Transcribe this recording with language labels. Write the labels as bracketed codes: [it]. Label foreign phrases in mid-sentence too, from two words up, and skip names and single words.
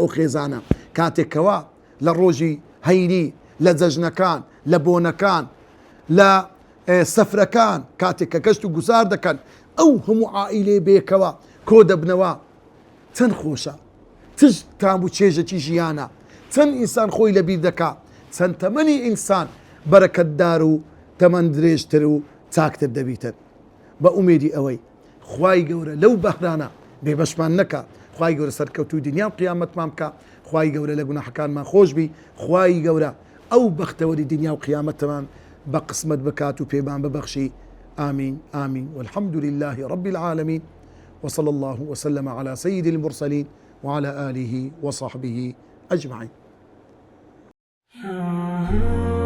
[ckb] خێزانە کاتێکەوە لە ڕۆژی هەینی لە جەژنەکان لە بۆنەکان لە سەفرەکان کاتێک کە گەشت و گوزار دەکەن ئەو هەموو عائیلێ بێکەوە کۆ دەبنەوە چەند خۆشە تژ تام و چێژەکی ژیانە چەند ئینسان خۆی لەبیر دەکا چەند تەمەنی ئینسان بەرەکەتدار و تەمەن درێژتر و چاکتر دەبیتن. بە ئومێدی ئەوەی خوای گەورە لەو بەهرانە بێبەشمان نەکە خوای گەورە سەرکەوتوی دنیا و قیامەتمان بکە، خوای گەورە لە گوناحەکانمان خۆشبی، خوای گەورە ئەو بەختەوەری دنیا و قیامەتمان بە قسمت بکات و پێمان ببەخشی. [ar] آمين آمين والحمد لله رب العالمين، وصلى الله وسلم على سيد المرسلين وعلى آله وصحبه أجمعين.